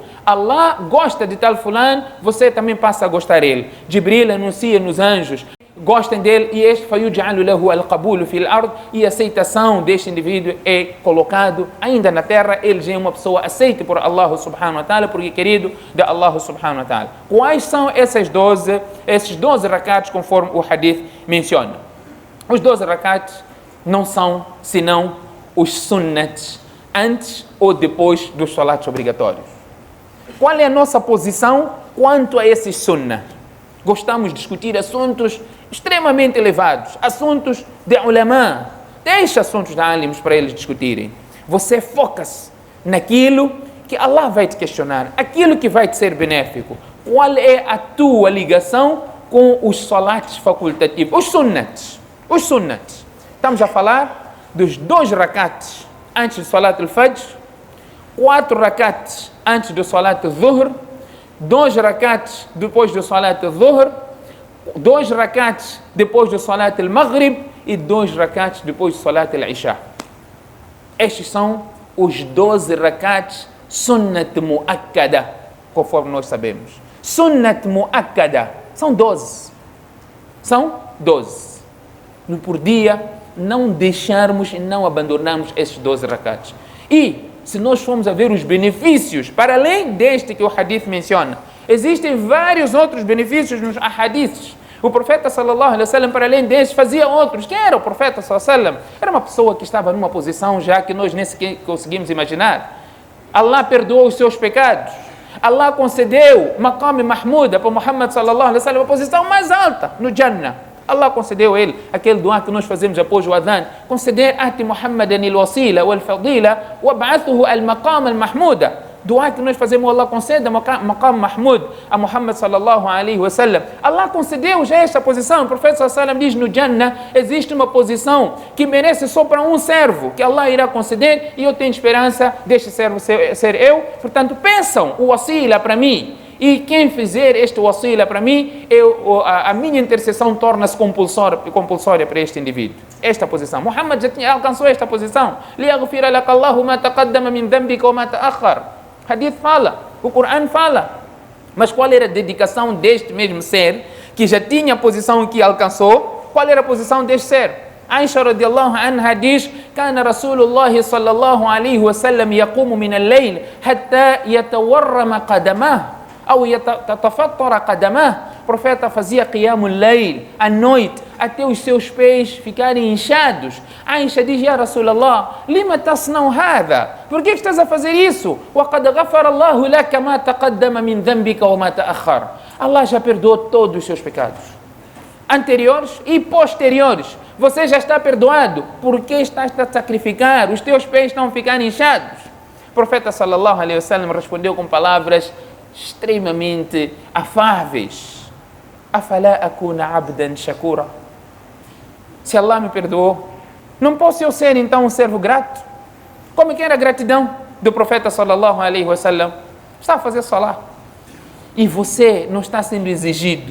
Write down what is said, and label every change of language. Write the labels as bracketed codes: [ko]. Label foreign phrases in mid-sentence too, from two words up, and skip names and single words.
[pt] Allah gosta de tal fulano, você também passa a gostar dele. Jibril anuncia nos anjos: gostem dele, e este [ar] فيجعل له القبول في الأرض, [pt] e a aceitação deste indivíduo é colocado ainda na terra, ele já é uma pessoa aceita por Allah [ar] سبحانه وتعالى, [pt] porque é querido de Allah [ar] سبحانه وتعالى. [pt] Quais são esses 12 rakats conforme o hadith menciona? Os 12 rakats não são senão os sunnats antes ou depois dos salats obrigatórios. Qual é a nossa posição quanto a esses sunnah? Gostamos de discutir assuntos extremamente elevados, assuntos de ulama. Deixa assuntos de alims para eles discutirem. Você foca-se naquilo que Allah vai te questionar, aquilo que vai te ser benéfico. Qual é a tua ligação com os salats facultativos, os sunnats? Os sunnats. Estamos a falar dos 2 rakats antes do [ar] صلاة الفجر, [pt] 4 rakats antes do [ar] صلاة الظهر, [pt] 2 rakats depois do [ar] صلاة الظهر, [pt] 2 rakats depois do [ar] صلاة المغرب [pt] e 2 rakats depois do [ar] صلاة العشاء. [pt] Estes são os 12 rakats [ar] سنة مؤكدة, [pt] conforme nós sabemos. [ar] سنة مؤكدة [pt] são 12. São 12. Por dia, não deixarmos e não abandonarmos esses 12 rakats. E se nós formos a ver os benefícios, para além deste que o hadith menciona, existem vários outros benefícios nos hadiths. O profeta [ar] صلى الله عليه وسلم, [pt] para além destes, fazia outros. Quem era o profeta [ar] صلى الله عليه وسلم? [pt] Era uma pessoa que estava numa posição já que nós nem sequer conseguimos imaginar. Allah perdoou os seus pecados. Allah concedeu [ar] مقام محمود [pt] para Muhammad [ar] صلى الله عليه وسلم, [pt] a posição mais alta no Jannah. Allah concedeu a ele aquele dua que nós fazemos após o adhan, conceder [ar] آت محمدا الوسيلة والفضيلة وابعثه المقام المحمود. [pt] Dua que nós fazemos, Allah conceda [ar] مقام محمود [pt] a Muhammad [ar] صلى الله عليه وسلم. [pt] Allah concedeu já esta posição. O profeta [ar] صلى الله عليه وسلم [pt] diz no Jannah existe uma posição que merece só para um servo, que Allah irá conceder, e eu tenho esperança deste servo ser eu. Portanto, pensam o wasila para mim. E quem fizer este wasila para mim, a minha intercessão torna-se compulsória para este indivíduo. Esta posição. Muhammad já alcançou esta posição. [ar] لِيَغْفِرَ لَكَ اللَّهُ مَا تَقَدَّمَ مِنْ ذَنْبِكَ وَمَا تَأَخَّرَ. [pt] Hadith fala, o Coran fala. Mas qual era a dedicação deste mesmo ser, que já tinha a posição que alcançou? Qual era a posição deste ser? [ar] Aisha رضي الله عنها diz: كان رسول الله صلى الله عليه وسلم يقوم من الليل حتى يتورم قدماه أو يتفطر قدماه. [pt] O profeta fazia [ar] قيام الليل [pt] à noite até os seus pés ficarem inchados. [ar] Aisha diz: يا رسول الله لم تصنع هذا? [pt] Por que estás a fazer isso? [ar] وَقَدْ غَفَرَ اللَّهُ لَكَ مَا تَقَدَّمَ مِنْ ذَنْبِكَ وَمَا تَأَخَّرَ. [pt] Allah já perdoou todos os seus pecados, anteriores e posteriores. Você já está perdoado. Por que estás a sacrificar? Os teus pés estão ficando inchados. O profeta [ar] صلى الله عليه وسلم [pt] respondeu com palavras extremamente afáveis: [ar] أفلا أكون عبدا شكورا. [pt] Se Allah me perdoou, não posso eu ser então um servo grato? Como que era a gratidão do profeta [ar] صلى الله عليه وسلم? [pt] Está a fazer salah. E você não está sendo exigido.